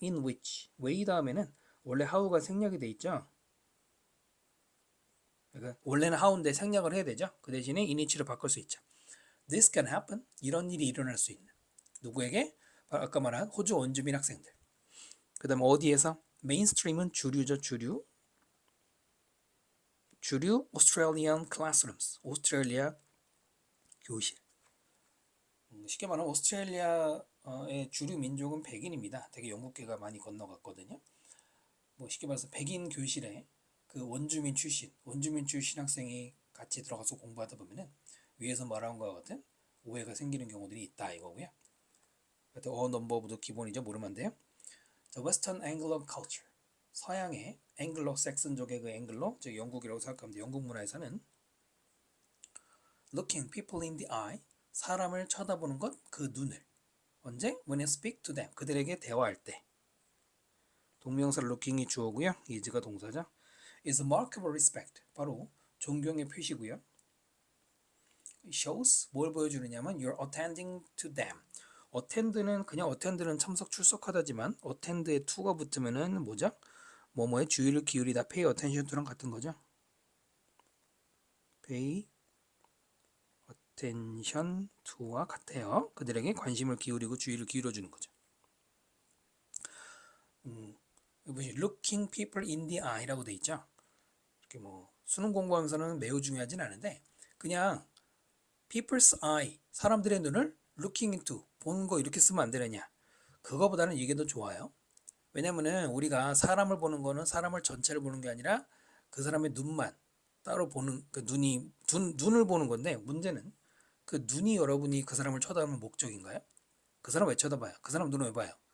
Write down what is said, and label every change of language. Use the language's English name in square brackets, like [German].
[English] In which way [Korean] 다음에는 원래 how가 생략이 돼 있죠. 그러니까 원래는 how인데 생략을 해야 되죠. 그 대신에 in which로 바꿀 수 있죠. [English] This can happen. [Korean] 이런 일이 일어날 수 있는. 누구에게? 아까 말한 호주 원주민 학생들. 그 다음 어디에서? 메인스트림은 주류죠. 주류 [English] Australian classrooms. [Korean] 오스트레일리아 교실. 쉽게 말하면 오스트레일리아의 주류 민족은 백인입니다. 되게 영국계가 많이 건너갔거든요. 뭐 쉽게 말해서 백인 교실에 그 원주민 출신 학생이 같이 들어가서 공부하다 보면은 위에서 말한 것과 같은 오해가 생기는 경우들이 있다 이거고요. 하여튼 넘버부도 기본이죠. 모르면 안 돼요. 자, Western Anglo Culture. 서양의 앵글로 섹슨족의 그 앵글로, 즉 영국이라고 생각하면 돼요. 영국 문화에서는 [English] looking people in the eye, [Korean] 사람을 쳐다보는 것, 그 눈을. 언제? [English] When you speak to them, [Korean] 그들에게 대화할 때. 동명사 looking이 주어고요. is가 동사죠. [English] is a mark of respect, [Korean] 바로 존경의 표시고요. [English] shows, [Korean] 뭘 보여주느냐면 [English] you're attending to them. [Korean] attend는 그냥 attend는 참석 출석하다지만 attend에 to가 붙으면은 뭐죠? 뭐뭐에 주의를 기울이다 [English] pay attention to [Korean] 랑 같은 거죠. [English] pay attention to [Korean] 와 같아요. 그들에게 관심을 기울이고 주의를 기울여주는 거죠. [English] looking people in the eye [Korean] 라고 돼 있죠. 이렇게 뭐 수능 공부하면서는 매우 중요하진 않은데 그냥 [English] people's eye, [Korean] 사람들의 눈을 [English] looking into, [Korean] 보는 거 이렇게 쓰면 안 되느냐. 그거보다는 이게 더 좋아요. 왜냐면은 우리가 사람을 보는 거는 사람을 전체를 보는 게 아니라 그 사람의 눈만 따로 보는, 그 눈을 보는 건데 문제는 그 눈이 여러분이 그 사람을 쳐다보는 목적인가요? 그 사람 왜 쳐다봐요? 그 사람 눈을 왜 봐요?